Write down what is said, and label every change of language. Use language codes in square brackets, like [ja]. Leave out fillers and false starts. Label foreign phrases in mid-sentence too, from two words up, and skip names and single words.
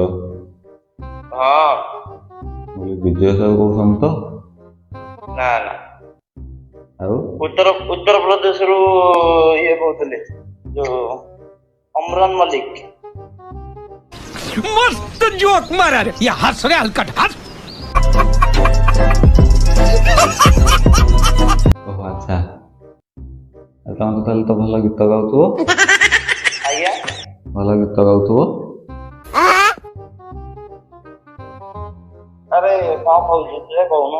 [or] ହଁ। ବିଜୟ ସାହୁ କହୁଛନ୍ତି ତ? ନା ନା, ଆଉ ଉତ୍ତରପ୍ରଦେଶରୁ ଇଏ କହୁଥିଲେ, ଯୋଉ ଅମରାନ ମଲ୍ଲିକ। [mr] मस्त जोक मारा रे या हंस रे हलकट हंस। [or] ଓହୋ ଆଚ୍ଛା, ତମେ ତ ତାହେଲେ ତ ଭଲ ଗୀତ ଗାଉଥିବ? ଆଜ୍ଞା। ଭଲ ଗୀତ ଗାଉଥିବ? ଆରେ କଣ କହୁଛୁ ଯେ କହୁନୁ?